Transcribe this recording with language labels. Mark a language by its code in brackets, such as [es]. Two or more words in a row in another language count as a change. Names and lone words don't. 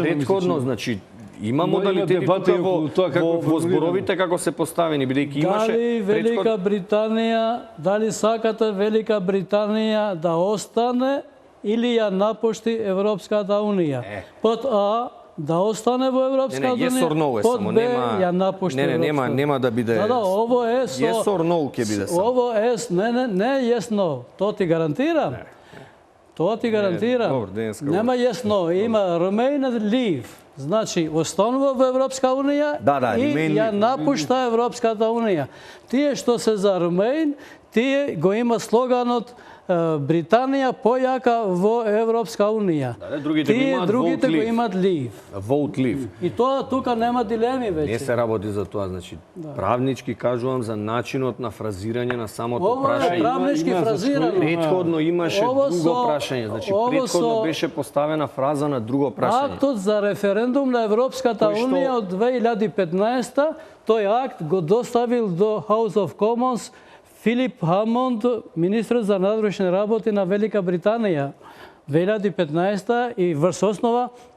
[mk] претходно, значи има модалитети тука во зборовите како се поставени, бидејќи имаше дали Велика Британија, дали сакате Велика Британија да остане или ја напушти Европската Унија? Под А да остане во Европската Унија. [en] Yes or no [mk] е само, нема ја напушти Европската. Нема да биде. Да, ово е со [en] Yes or no [mk] ќе биде само. Ово е не [en] yes no, [mk] тоа ти гарантирам. Тоа ти гарантирам. Нема [en] yes no, [mk] има [en] remain and leave. [mk] Значи, останува во Европска Унија и ја напушта Европската Унија. Тие што се за remain, тие го има слоганот Британија појака во Европска Унија. Другите го имаат leave. [en] Vote leave. [mk] И тоа тука нема дилеми веќе. Не се работи за тоа, значи правнички кажувам за начинот на фразирање на самото прашање. Ова е правнички фразирано. Претходно имаше друго прашање, значи претходно беше поставена фраза на друго прашање. Актот за референдум на Европската Унија од 2015, тој акт го доставил до House of Commons Филип Хамонд, министр за надворешни работи на Велика Британија, 2015 и врз основа